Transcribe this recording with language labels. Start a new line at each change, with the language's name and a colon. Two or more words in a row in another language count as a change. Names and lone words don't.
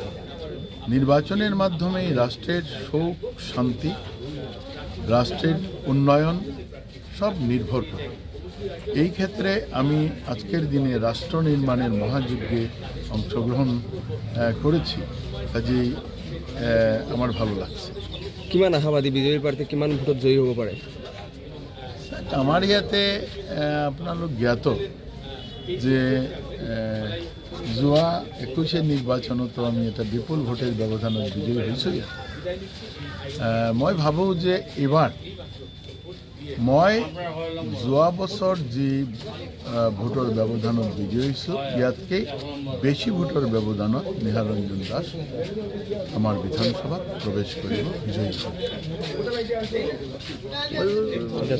Bangla: নির্বাচনের মাধ্যমে রাষ্ট্রের সুখ শান্তি, রাষ্ট্রের উন্নয়ন সব নির্ভর করে। এই ক্ষেত্রে আমি আজকের দিনে রাষ্ট্র নির্মাণের মহাযজ্ঞে অংশগ্রহণ করেছি, কাজেই আমার ভালো লাগছে।
Assamese: কিমান আশাবাদী বিজেপিৰ প্ৰাৰ্থী কিমান ভোটত জয়ী হ'ব পাৰে? আমাৰ ইয়াতে আপোনালোক জ্ঞাত যে যোৱা 21 নিৰ্বাচনতো আমি এটা বিপুল ভোটেৰ ব্যৱধানত বিজয়ী হৈছোঁ। ইয়াত মই ভাবোঁ যে এইবাৰ মই যোৱা বছৰ যি ভোটৰ ব্যৱধানত বিজয়ী হৈছোঁ ইয়াতকৈ বেছি ভোটৰ ব্যৱধানত নিহাৰঞ্জন দাস আমাৰ বিধানসভাত প্ৰৱেশ কৰিব বিজয়ী।